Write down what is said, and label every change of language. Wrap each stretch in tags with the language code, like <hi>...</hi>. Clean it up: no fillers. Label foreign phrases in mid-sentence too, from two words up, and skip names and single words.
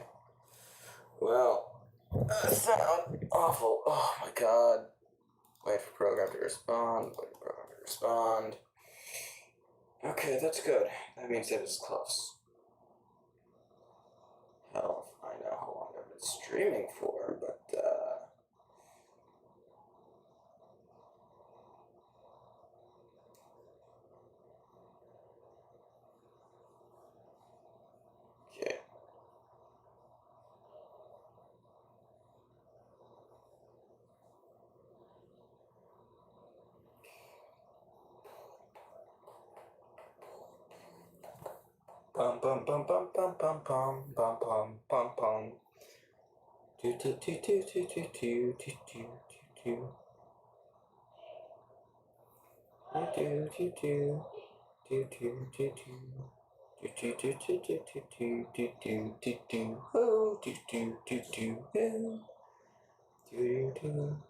<en>Well, sound awful. Oh my god. Wait for program to respond. Wait for program to respond. Okay, that's good. That means it is close. Hell, I know how long I've been streaming for, but okay. Bum bum bum bum bum bum bum bum bum bum bum. Do do do do do do do do do do. Do do do do do do do do. Do do do do do do do do do do. Oh, do do do do do. Do do.</en>